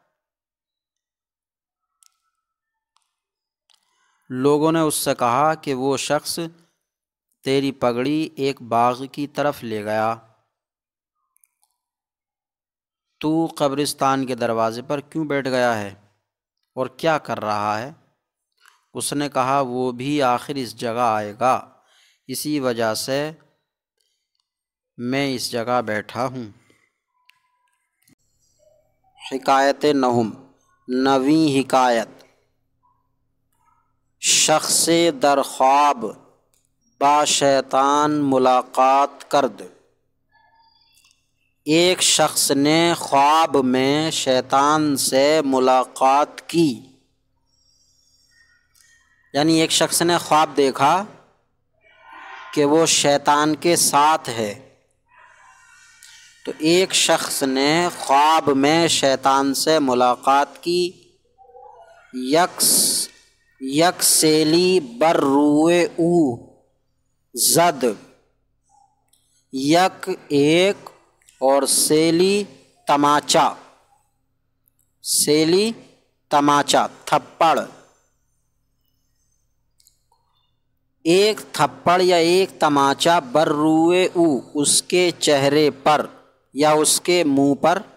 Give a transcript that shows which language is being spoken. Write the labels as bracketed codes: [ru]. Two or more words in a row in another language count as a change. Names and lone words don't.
[ur] لوگوں نے اس سے کہا کہ وہ شخص تیری پگڑی ایک باغ کی طرف لے گیا، تو قبرستان کے دروازے پر کیوں بیٹھ گیا ہے اور کیا کر رہا ہے؟ اس نے کہا وہ بھی آخر اس جگہ آئے گا، اسی وجہ سے میں اس جگہ بیٹھا ہوں۔ حکایت نہم۔ 9ویں حکایت۔ [fa] شخص در خواب با شیطان ملاقات کرد۔ [ur] ایک شخص نے خواب میں شیطان سے ملاقات کی، یعنی ایک شخص نے خواب دیکھا کہ وہ شیطان کے ساتھ ہے۔ تو ایک شخص نے خواب میں شیطان سے ملاقات کی۔ [fa] یک سیلی بر روئے او زد۔ [ur] یک ایک اور سیلی تماچا، سیلی تماچا تھپڑ، ایک تھپڑ یا ایک تماچا [fa] بر روئے او [ur] اس کے چہرے پر یا اس کے منہ پر،